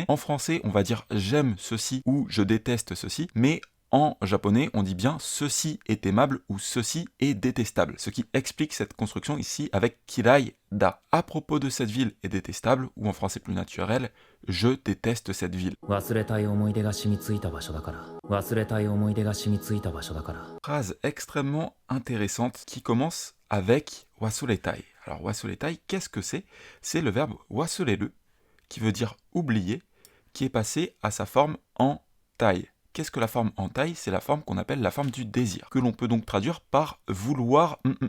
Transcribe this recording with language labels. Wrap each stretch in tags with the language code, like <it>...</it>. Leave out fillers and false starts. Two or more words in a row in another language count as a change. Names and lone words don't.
<fr>En français, on va dire j'aime ceci ou je déteste ceci, mais en japonais, on dit bien ceci est aimable ou ceci est détestable, ce qui explique cette construction ici avec</fr> <ja>嫌いだ.</ja> <fr>À propos de cette ville est détestable, ou en français plus naturel, je déteste cette ville.</fr> <ja>忘れたい思い出が染みついた場所だから。忘れたい思い出が染みついた場所だから。</ja> <fr>Phrase extrêmement intéressante qui commence avec wasuretai. Alors wasuretai, qu'est-ce que c'est? C'est le verbe wasureru, qui veut dire oublier, qui est passé à sa forme en tai. Qu'est-ce que la forme en taille? C'est la forme qu'on appelle la forme du désir, que l'on peut donc traduire par vouloir.</fr>